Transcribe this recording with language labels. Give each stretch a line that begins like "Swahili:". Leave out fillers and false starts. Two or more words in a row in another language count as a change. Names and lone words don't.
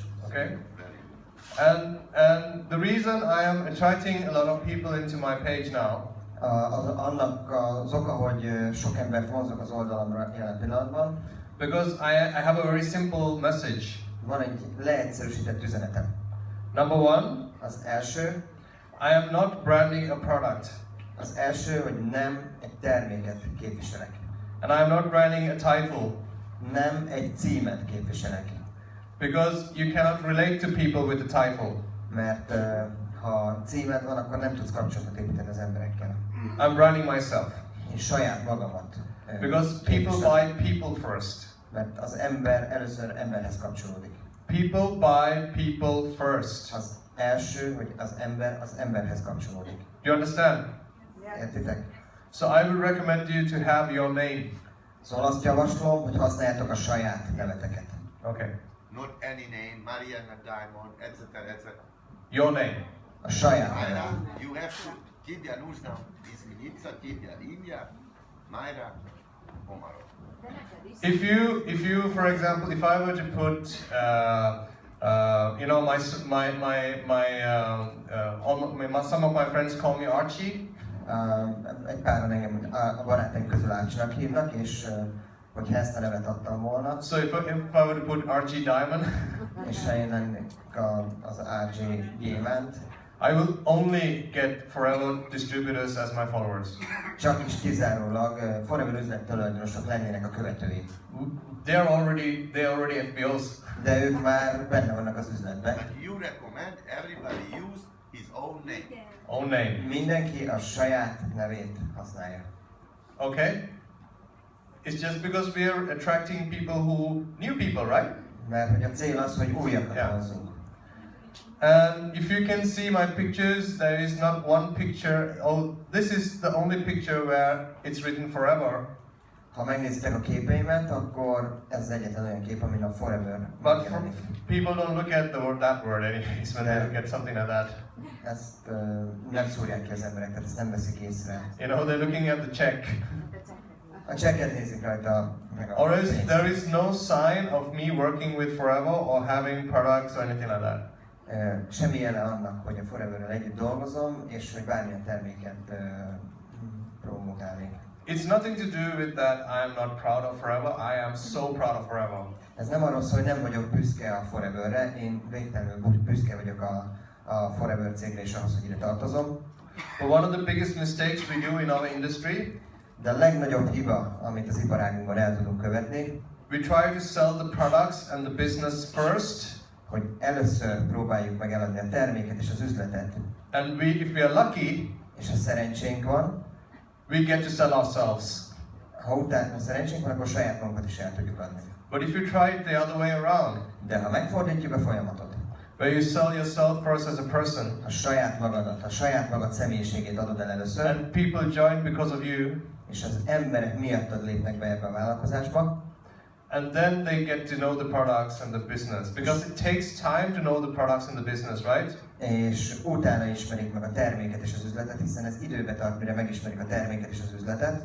English: Okay. And the reason I am attracting a lot of people into my page now
Hungarian: Annak az oka, hogy sok embert vonzok az oldalamra jelen pillanatban,
English: because I have a very simple message.
Hungarian: van egy leegyszerűsített üzenetem.
English: Number one,
Hungarian: Az első,
English: I am not branding a product,
Hungarian: hogy nem egy terméket képviselek.
English: and I am not branding a title,
Hungarian: Nem egy címet képviselek.
English: because you cannot relate to people with the title.
Hungarian: Mert ha címed van, akkor nem tudsz kapcsolatot építeni az emberekkel.
English: I'm branding myself,
Hungarian: Én saját magamat
English: because people
Hungarian: képviselem.
English: buy people first.
Hungarian: Mert az ember először emberhez kapcsolódik.
English: People buy people first.
Hungarian: Az első, hogy az emberhez kapcsolódik.
English: Do you understand?
Hungarian: Értitek?
English: So I would recommend you to have your name.
Hungarian: Szóval azt javaslom, hogy használjátok a saját neveteket.
English: Okay. Not any name, Mariana Diamond, etc. etc. Your name.
Hungarian: A saját Mayra, nevet.
English: you have to
Russian: тебе нужно измениться, тебе имя,
English: Mayra Omarov. If you, for example, if I were to put, you know, some of my friends call me Archie.
Hungarian: Egy páran engem a barátaim közül Archie-nak hívnak, és hogyha ezt a nevet adtam volna,
English: So if I were to put Archie Diamond,
Hungarian: és ha én lennék az RJ Gyémánt,
English: I will only get Forever distributors as my followers.
Hungarian: csak is kizárólag Forever üzlet tulajdonosok lennének a követői.
English: They're already FBOs.
Hungarian: De ők már benne vannak az üzletben.
English: But you recommend everybody use his own name. Own name.
Hungarian: Mindenki a saját nevét használja.
English: Okay? It's just because we are attracting people new people, right?
Hungarian: Mert hogy a cél az, hogy újakat
English: Yeah.
Hungarian: hozzunk.
English: And if you can see my pictures, there is not one picture. Oh, this is the only picture where it's written forever.
Hungarian: Ha megnézitek a képeimet, akkor ez az egyetlen olyan kép, amin a Forever
English: But
Hungarian: megjelenik.
English: people don't look at that word anyways when they look at something like that.
Hungarian: Ezt nem szúrják ki az emberek, tehát ezt nem veszik észre.
English: You know, they're looking at the check.
Hungarian: A csekket nézik rajta, meg a
English: Or else
Hungarian: pénzt.
English: there is no sign of me working with Forever or having products or anything like that. Semmi jele annak, hogy a Foreverrel együtt dolgozom, és hogy bármilyen terméket promotálnék. It's nothing to do with that I am not proud of Forever. I am so proud of Forever.
Hungarian: Ez nem arról szól, hogy nem vagyok büszke a Foreverre, én végtelenül büszke vagyok a Forever cégre és ahhoz, hogy ide tartozom.
English: But one of the biggest mistakes we do in our industry,
Hungarian: De a legnagyobb hiba, amit az iparágunkban el tudunk követni,
English: we try to sell the products and the business first,
Hungarian: hogy először próbáljuk meg eladni a terméket és az üzletet,
English: and if we are lucky,
Hungarian: és ha szerencsénk van,
English: we get to sell ourselves.
Hungarian: ha utána szerencsénk van, akkor saját magunkat is el tudjuk adni.
English: But if you try it the other way around,
Hungarian: De ha megfordítjuk a folyamatot,
English: where you sell yourself first as a person,
Hungarian: a saját magadat, a saját magad személyiségét adod el először,
English: and people join because of you,
Hungarian: és az emberek miattad lépnek be ebbe a vállalkozásba,
English: and then they get to know the products and the business. Because it takes time to know the products and the business, right?
Hungarian: és utána ismerik meg a terméket és az üzletet, hiszen ez időbe tart, mire megismerik a terméket és az üzletet,